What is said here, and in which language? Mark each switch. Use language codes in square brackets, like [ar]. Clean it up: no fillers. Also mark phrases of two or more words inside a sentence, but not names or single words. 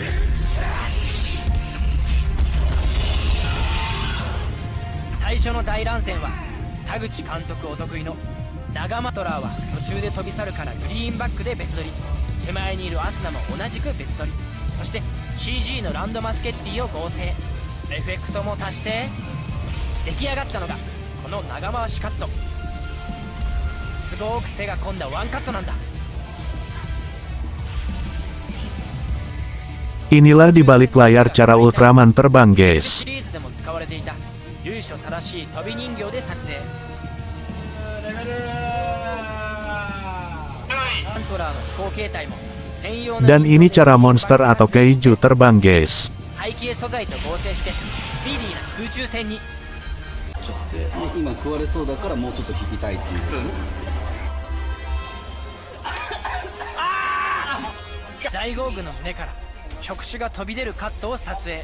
[ja] 最初の大乱戦は田口監督お得意の長マトラーは途中で飛び去るからグリーンバックで別撮り、手前にいるアスナも同じく別撮り、そして CG のランドマスケッティを合成、エフェクトも足して出来上がったのがこの長回しカット。すごく手が込んだワンカットなんだ。 [id] Inilah di balik layar cara Ultraman terbang, guys. [ja] シリーズでも使われていた由緒正しい飛び人形で撮影。アントラーの飛行形態も専用の [id] Dan ini cara monster atau kaiju terbang, guys. [ja] 背景素材と合成してスピーディーな空中戦に。ちょっと今食われそうだからもうちょっと引きたいっていう。ザイゴーグの胸から触手が飛び出るカットを撮影。